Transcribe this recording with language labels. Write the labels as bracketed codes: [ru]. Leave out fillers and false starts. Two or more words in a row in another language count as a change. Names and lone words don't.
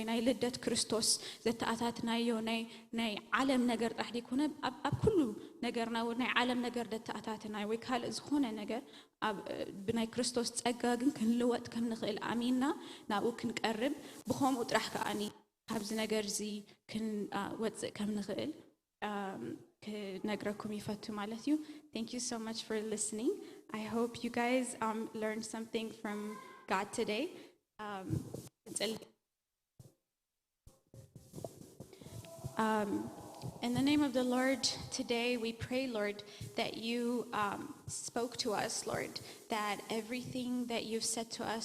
[ti] ናይ ልደት ክርስቶስ ዘተኣታትናዮ ናይ ዓለም ነገር ጥራሕ ዲኮነ ኣብ ኩሉ ነገርና ናይ ዓለም ነገር ዘተኣታትናዮ ወይ ካልእ ዝኾነ ነገር ብናይ ክርስቶስ ፀጋ ግን ክንልወጥ ከም ንኽእል ኣሚንና ናብኡ ክንቀርብ ብኸምኡ ጥራሕ ከኣኒ ካብዚ ነገር እዚ ክንወፅእ ከም ንኽእል ነግራኩም ይፈቱ ማለት እዩ [en] thank you so much for listening I hope you guys learned something from God today in the name of the Lord today we pray Lord that you spoke to us Lord that everything that you've said to us